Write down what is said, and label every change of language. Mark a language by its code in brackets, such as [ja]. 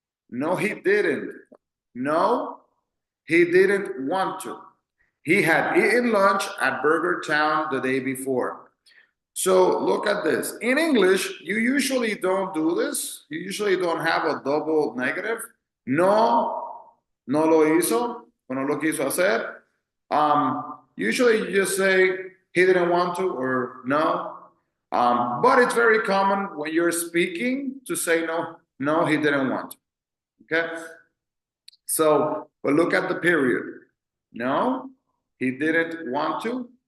[en] No, he didn't. No, he didn't want to. He had eaten lunch at Burger Town the day before. So look at this. In English, you usually don't do this. You usually don't have a double negative. [es] No, no lo hizo, o no lo quiso hacer. [en] Usually you just say he didn't want to or no. But it's very common when you're speaking to say no, no, he didn't want to. Okay? So, but look at the period. No, he didn't want to.